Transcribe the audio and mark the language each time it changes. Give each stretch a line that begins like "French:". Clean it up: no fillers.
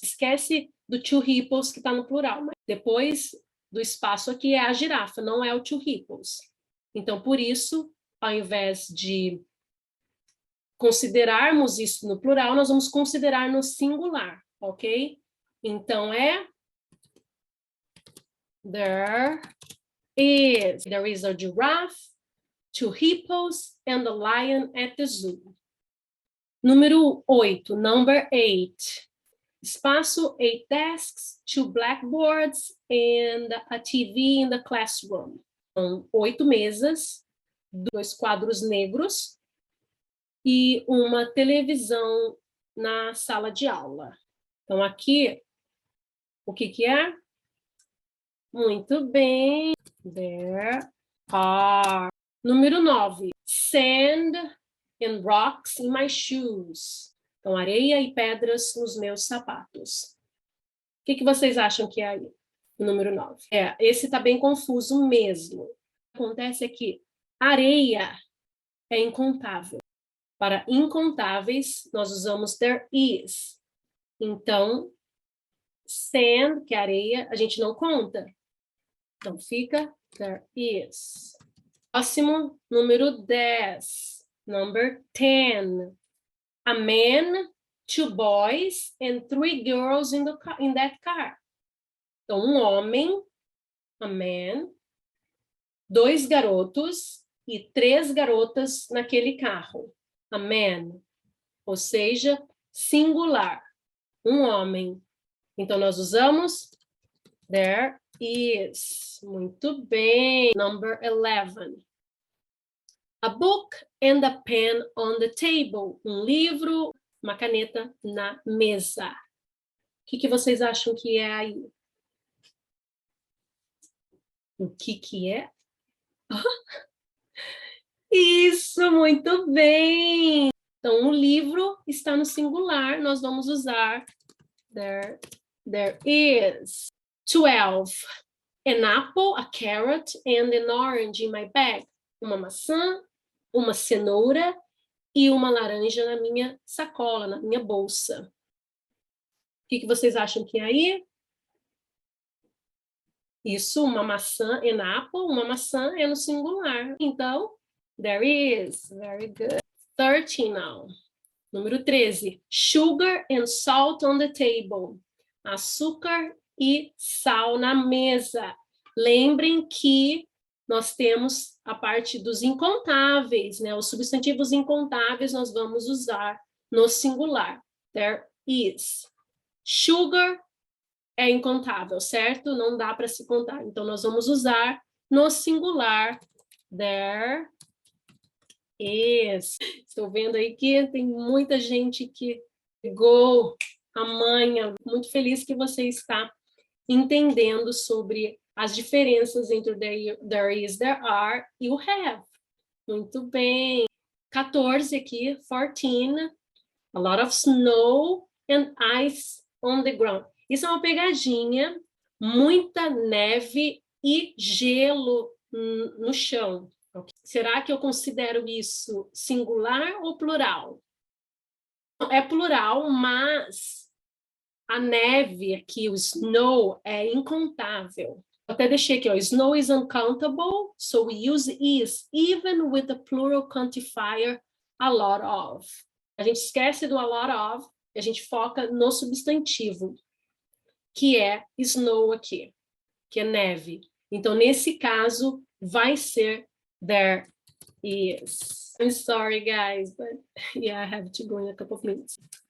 Portuguese: Esquece do
English: two hippos
Portuguese: que está no plural, mas depois do espaço aqui é a girafa, não é o two hippos. Então, por isso, ao invés de considerarmos isso no plural, nós vamos considerar no singular, ok? Então,
English: there is a giraffe, 2 hippos, and a lion at the zoo.
Portuguese: Número 8,
English: number 8. Espaço, 8 desks, 2 blackboards, and a TV in the classroom.
Portuguese: Então, 8 mesas, 2 quadros negros e uma televisão na sala de aula. Então, aqui, o que é? Muito bem.
English: There are.
Portuguese: Número 9.
English: Sand and rocks in my shoes.
Portuguese: Então, areia e pedras nos meus sapatos. O que vocês acham que é aí? O número 9. Esse está bem confuso mesmo. O que acontece é que areia é incontável. Para incontáveis, nós usamos
English: there is.
Portuguese: Então, sand, que é areia, a gente não conta. Então, fica
English: there is.
Portuguese: Próximo, número 10.
English: Number 10. A man, 2 boys, and 3 girls in that car.
Portuguese: Então, um homem,
English: a man,
Portuguese: 2 garotos e 3 garotas naquele carro.
English: A man,
Portuguese: ou seja, singular, um homem. Então, nós usamos
English: there is.
Portuguese: Muito bem. Number 11.
English: A book and a pen on the table.
Portuguese: Um livro, uma caneta na mesa. O que vocês acham que é aí? O que é? Isso, muito bem! Então, o livro está no singular, nós vamos usar
English: there is. 12. An apple, a carrot, and an orange in my bag.
Portuguese: Uma maçã, uma cenoura e uma laranja na minha sacola, na minha bolsa. O que vocês acham que é aí? Isso, uma maçã,
English: an apple,
Portuguese: uma maçã é no singular.
English: Então, there is. Very good. 13 now.
Portuguese: Número 13.
English: Sugar and salt on the table.
Portuguese: Açúcar e sal na mesa. Lembrem que nós temos a parte dos incontáveis, né? Os substantivos incontáveis nós vamos usar no singular.
English: There is.
Portuguese: Sugar é incontável, certo? Não dá para se contar. Então, nós vamos usar no singular.
English: There is.
Portuguese: Estou vendo aí que tem muita gente que pegou a manha. Muito feliz que você está entendendo sobre as diferenças entre
English: there is, there are
Portuguese: e o have. Muito bem. 14 aqui, 14.
English: A lot of snow and ice on the ground.
Portuguese: Isso é uma pegadinha, muita neve e gelo no chão. Será que eu considero isso singular ou plural? É plural, mas a neve aqui, o snow, é incontável. Eu até deixei aqui, ó,
English: snow is uncountable, so we use is, even with the plural quantifier a lot of.
Portuguese: A gente esquece do
English: a lot of,
Portuguese: a gente foca no substantivo, que é snow aqui, que é neve. Então, nesse caso, vai ser
English: there is. I'm sorry, guys, but yeah, I have to go in a couple of minutes.